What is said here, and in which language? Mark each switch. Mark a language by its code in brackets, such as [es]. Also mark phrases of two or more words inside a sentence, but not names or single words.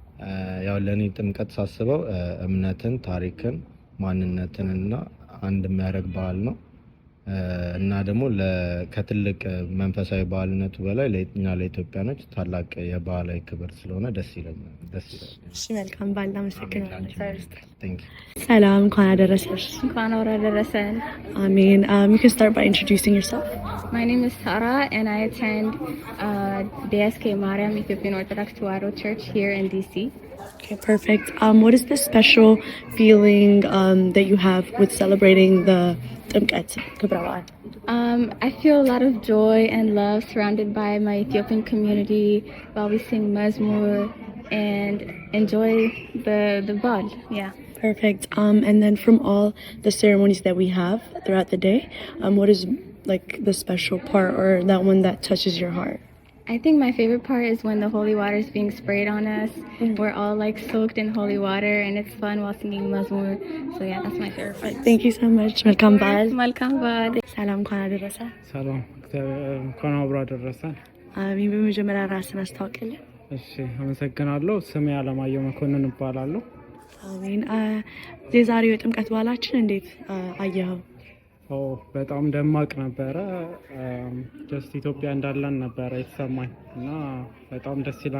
[am] ያው ለእኔ ጥምቀት ሳስበው እምነትን፣ ታሪክን፣ ማንነትንና አንድ የሚያደርግ በዓል ነው እና ደግሞ ከትልቅ መንፈሳዊ በዓልነቱ በላይ ለእኛ ለኢትዮጵያኖች ታላቅ የባህላዊ ክብር ስለሆነ ደስ ይለኛል። እሺ፣ መልካም በዓል። አመሰግናለሁ። ሰላም፣ እንኳን አደረሰሽ። እንኳን አብሮ አደረሰን። [en] አሜን። You can start by introducing yourself. My name is Sarah and I attend DSK Mariam Ethiopian Orthodox Tewahedo Church here in DC. Okay, perfect. What is the special feeling that you have with celebrating the Timkat [am] ክብረ በዓል? [en] I feel a lot of joy and love surrounded by my Ethiopian community while we sing Mazmur and enjoy the ball. Yeah. Perfect. And then from all the ceremonies that we have throughout the day, what is like the special part or that one that touches your heart? I think my favorite part is when the holy water is being sprayed on us. We're all like soaked in holy water and it's fun while singing Mazmur. So yeah, that's my favorite part. Thank you so much. Welcome back. Welcome back. [am] ሰላም እንኳን አደረሰ። ሰላም እንኳን አብሮ አደረሰን። አሜን። በመጀመሪያ ራስን አስተዋውቅልን። እሺ፣ አመሰግናለሁ። ስሜ አለማየሁ መኮንን እባላለሁ። አሜን። የዛሬው የጥምቀት በዓላችን እንዴት አየኸው? በጣም ደማቅ ነበረ። ጀስት ኢትዮጵያ እንዳለን ነበረ የተሰማኝ እና በጣም ደስ ይላል።